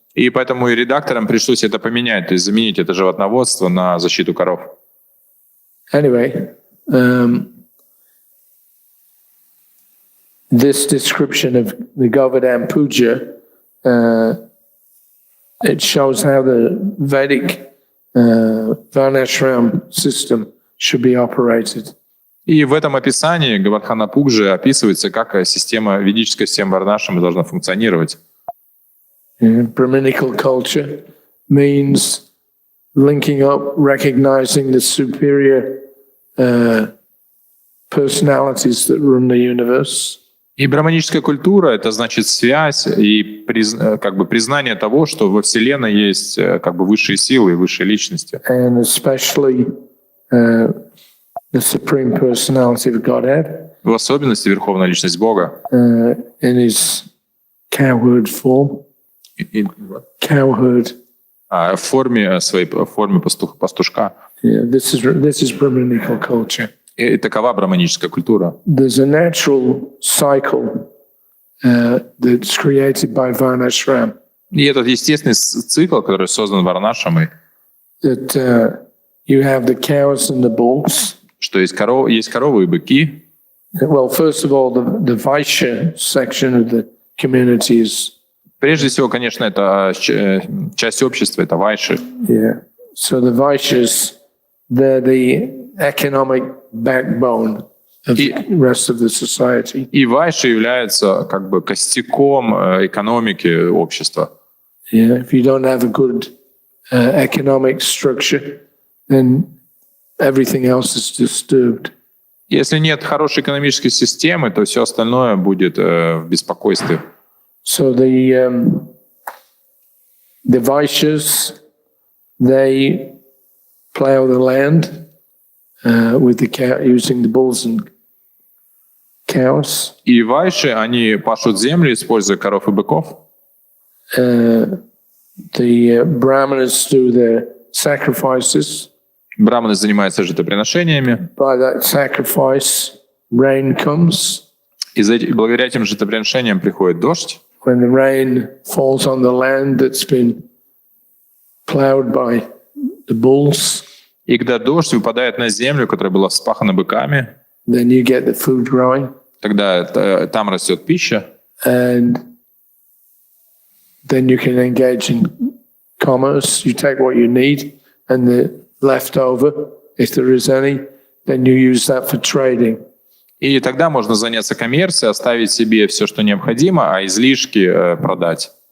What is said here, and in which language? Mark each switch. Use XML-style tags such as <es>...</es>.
<ru>И поэтому и редакторам пришлось это поменять, то есть заменить это животноводство на защиту коров.</ru> <en>Anyway, this description of the Govardhan Puja, it shows how the Vedic Varnashram system should be operated.</en> <ru>И в этом описании Гавардхана Пуджи описывается, как ведическая система Варнашрама должна функционировать.</ru> <en>Brahminical culture means linking up, recognizing the superior personalities that run the universe.</en> <ru>И браманическая культура — это значит связь и признание того, что во Вселенной есть высшие силы и высшие личности.</ru> <en>And especially the supreme personality of Godhead.</en> <ru>В особенности Верховная Личность Бога.</ru> <en>In his cowherd form. Cowherd.</en> <ru>В форме пастушка.</ru> <en>Yeah, this is Brahminical culture.</en> <ru>И такова браманическая культура.</ru> <en>There's a natural cycle that's created by Varnashram.</en> <ru>И этот естественный цикл, который создан Варнашрамой.</ru> <en>That you have the cows and the bulls.</en> <ru>Что есть коровы и быки.</ru> <en>Well, first of all, the Vaishya section of the community is.</en> <ru>Прежде всего, конечно, это часть общества, это вайши. Yeah.</ru> <en>So the Vaishyas, they're the economic backbone of the rest of the society.</en> <ru>И вайши являются костяком экономики общества. Yeah.</ru> <en>If you don't have a good economic structure, then everything else is disturbed.</en> <ru>Если нет хорошей экономической системы, то все остальное будет в беспокойстве.</ru> <en>So the Vaishyas, they plow the land with the cow, using the bulls and cows.</en> <ru>И вайши, они пашут землю, используя коров и быков.</ru> <en>The Brahmanas do their sacrifices.</en> <ru>Браманы занимаются жертвоприношениями.</ru> <en>By that sacrifice, rain comes.</en> <ru>И благодаря этим жертвоприношениям приходит дождь.</ru> <en>When the rain falls on the land that's been plowed by the bulls,</en> <ru>И когда дождь выпадает на землю, которая была вспахана быками,</ru> <en>then you get the food growing,</en> <ru>Тогда там растет пища,</ru> <en>and then you can engage in commerce. You take what you need, and the leftover, if there is any, then you use that for trading.</en> <ru>и тогда можно заняться коммерцией, оставить себе все, что необходимо, а излишки продать.</ru>